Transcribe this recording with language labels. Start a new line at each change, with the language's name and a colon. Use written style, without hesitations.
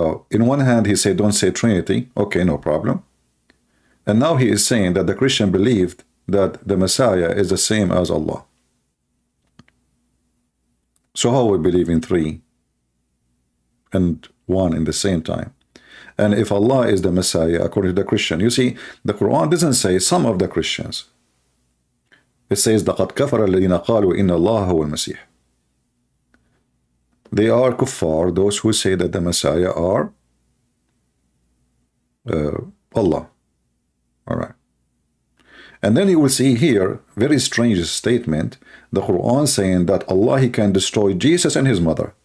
English: In one hand, he said, don't say Trinity. Okay, no problem. And now he is saying that the Christian believed that the Messiah is the same as Allah. So how we believe in 3 and 1 in the same time? And if Allah is the Messiah, according to the Christian, you see, the Quran doesn't say some of the Christians. It says,
Arabic: لَقَدْ كَفَرَ الَّذِينَ قَالُوا إِنَّ اللَّهَ هُوَ الْمَسِيحِ.
English: They are kuffar, those who say that the Messiah are Allah. All right. And then you will see here, very strange statement, the Quran saying that Allah, he can destroy Jesus and his mother.